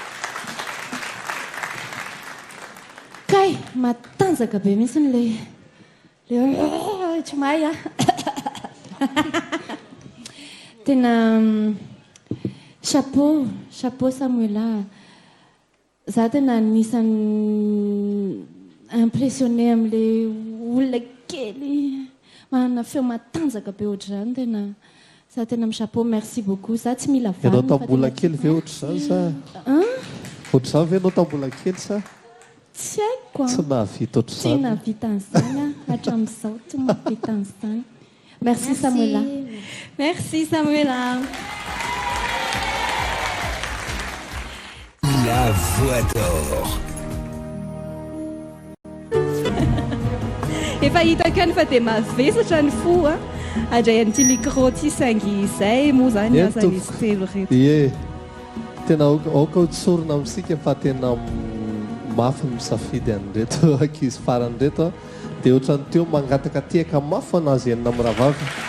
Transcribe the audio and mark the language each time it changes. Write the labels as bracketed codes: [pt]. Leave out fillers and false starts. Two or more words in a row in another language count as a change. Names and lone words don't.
[mg] Kay matanjaka be mihitsy le tsy mahay tena chapeau Samuela. Za tena nisan'ny impressionné amin'le olona kely manana feo matanjaka be ohatra zany tena za tena amin'ny chapeau. [fr] Merci beaucoup. [mg] Za tsy mila vany. Ianao tambola kely ve ohatra zany sa? Ohatra zany ve ianao tambola kely sa? Tsy haiko. Tsy nahavita ohatra zany. Tsy nahavita an'izany hatramin'izao tsy mahavita an'izany. [fr] Merci Samuela. Merci Samuela. La voix d'or. [mg] Efa hitako ihany fa dia mavesatra ny fo andray an'ity micro ty saingy izay moa zany azan'izy telo reto. Ie tena aoka ho tsorona amintsika fa tena mafy ny misafidy an'reto ankizy farany reto dia ohatrany teo mangataka tiaka mafy anazy enina amin'rahavavy.